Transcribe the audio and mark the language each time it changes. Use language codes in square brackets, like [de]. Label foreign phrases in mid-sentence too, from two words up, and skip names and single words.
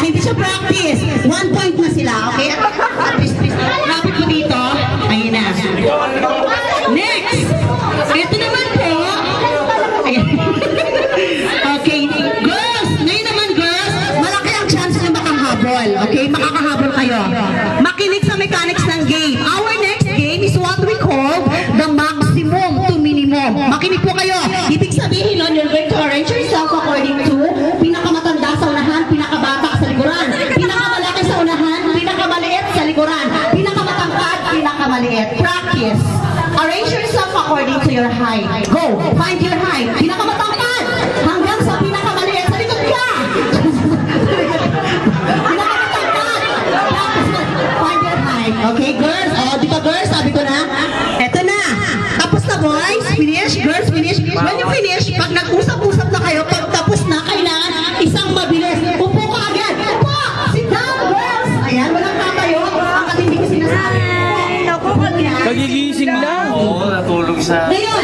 [tl] Hindi siya practice. 1 point na sila, okay? Lapit mo dito. Ayun na. Next. Ito naman po. Ayan. Okay. Girls, ngayon naman girls, malaki ang chance na makakahabol. Okay? Makakahabol kayo. Makinig sa mechanics ng game. [en] Our next game is what we call the maximum to minimum. [tl] Makinig po kayo. Ibig sabihin nun, [en] you're going to arrange yourself according to [tl] pinakamatanda sa unahan, pinakabata sa likuran. Pinakamalaki sa unahan, pinakamaliit sa likuran. Pinakamatangkad, pinakamaliit. Practice. [en] Arrange yourself according to your height. Go. Find your height. [tl] Pinakamatangkad hanggang sa pinakamaliit sa likod ka. Pinakamatangkad. [en] Find your height. Okay, girls? [tl] Oh, di ba girls? Sabi ko na. Eto na. Tapos na boys. [en] Finish. Girls, finish. When you finish, [tl] pag nag-usap-usap na kayo, pag tapos na, kailangan isang mabilis. Upo ka agad. Upo! [en] Sit down, girls! [tl] Ayan, walang tatayo. Ang katindi ko sinasabi. Kagigising lang. Oo, natulog sa... Ngayon,